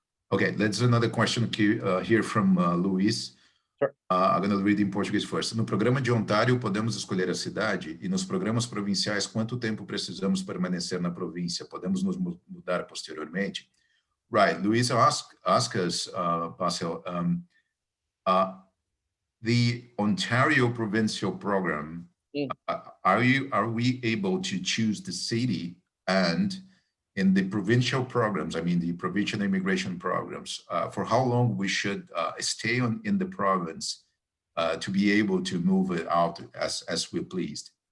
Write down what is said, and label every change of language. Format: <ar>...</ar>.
<en>Okay, let's another question here from Luis. Sure. I'm going to read in Portuguese first.</en> <pt>No programa de Ontário, podemos escolher a cidade, e nos programas provinciais, quanto tempo precisamos permanecer na província? Podemos nos mudar posteriormente?</pt> <en>Right, Luis ask us, Bassel, the Ontario provincial program, are we able to choose the city? And in the provincial programs, I mean the provincial immigration programs, for how long we should stay in the province to be able to move it out as we pleased?</en>